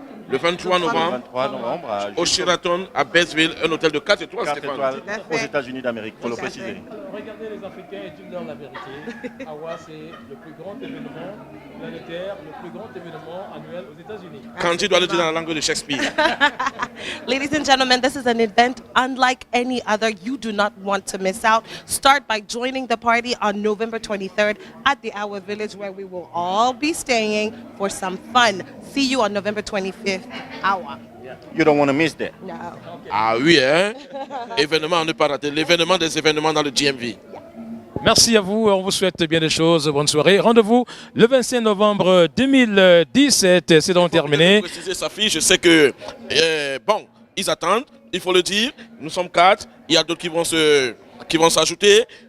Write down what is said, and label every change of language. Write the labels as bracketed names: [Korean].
[French] Le 23 novembre, au Sheraton à Bessville, un hôtel de 4 étoiles, aux États-Unis d'Amérique, il faut le préciser. Regardez les Africains et dites-leur la vérité. AWA, c'est le plus grand événement planétaire, le plus grand événement annuel aux États-Unis. Candy doit le dire dans la langue de Shakespeare. [English] Ladies and gentlemen, this is an event unlike any other. You do not want to miss out. Start by joining the party on November 23rd at the AWA Village, where we will all be staying for some fun. See you on November 25th. AWA. You don't want to miss that. No. [French] Ah oui, hein? Événement à ne pas rater. L'événement des événements dans le GMV. Merci à vous, on vous souhaite bien des choses, bonne soirée. Rendez-vous le 25 novembre 2017, c'est donc terminé. Pour préciser sa fille, je sais que, bon, ils attendent, il faut le dire, nous sommes 4, il y a d'autres qui vont s'ajouter.